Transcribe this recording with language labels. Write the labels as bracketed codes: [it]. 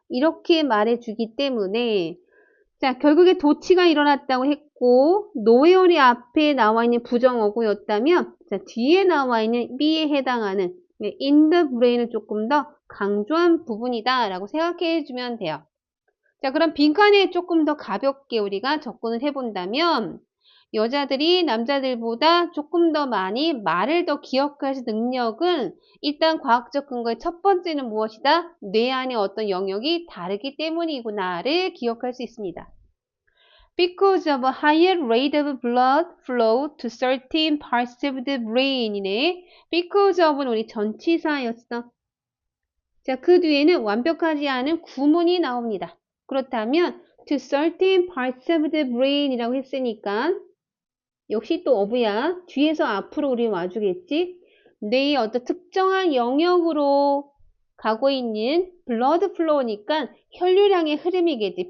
[ko] 이렇게 말해주기 때문에 자, 결국에 도치가 일어났다고 했고 노웨어리 앞에 나와 있는 부정어구였다면 자, 뒤에 나와 있는 B에 해당하는 [en] in the brain [ko] 을 조금 더 강조한 부분이다 라고 생각해 주면 돼요. 자, 그럼 빈칸에 조금 더 가볍게 우리가 접근을 해본다면 여자들이 남자들보다 조금 더 많이 말을 더 기억할 능력은 일단 과학적 근거의 첫 번째는 무엇이다? 뇌 안의 어떤 영역이 다르기 때문이구나를 기억할 수 있습니다. [en] Because of a higher rate of blood flow to certain parts of the brain이네. [ko] Because of는 우리 전치사였어. 자, 그 뒤에는 완벽하지 않은 구문이 나옵니다. 그렇다면 [en] to certain parts of the brain [ko] 이라고 했으니까 역시 또 어부야. 뒤에서 앞으로 우리 와주겠지. 뇌의 어떤 특정한 영역으로 가고 있는 블러드 플로우니까 혈류량의 흐름이겠지.